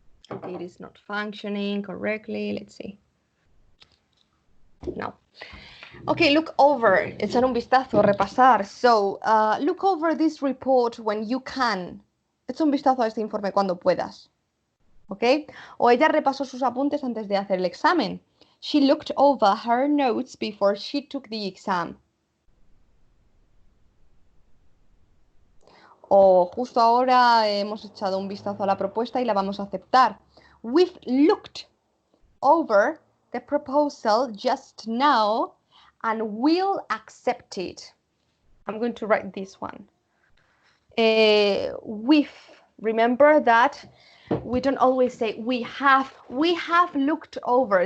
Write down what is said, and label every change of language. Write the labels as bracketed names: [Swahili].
[English] Okay, it is not functioning correctly. Let's see. No. Okay, look over. [Spanish] Echar un vistazo, repasar. [English] So, look over this report when you can. [Spanish] Echa un vistazo a este informe cuando puedas. ¿Ok? O ella repasó sus apuntes antes de hacer el examen. [English] She looked over her notes before she took the exam. [Spanish] O justo ahora hemos echado un vistazo a la propuesta y la vamos a aceptar. [English] We've looked over the proposal just now and we'll accept it. I'm going to write this one. We've, remember that we don't always say we have looked over.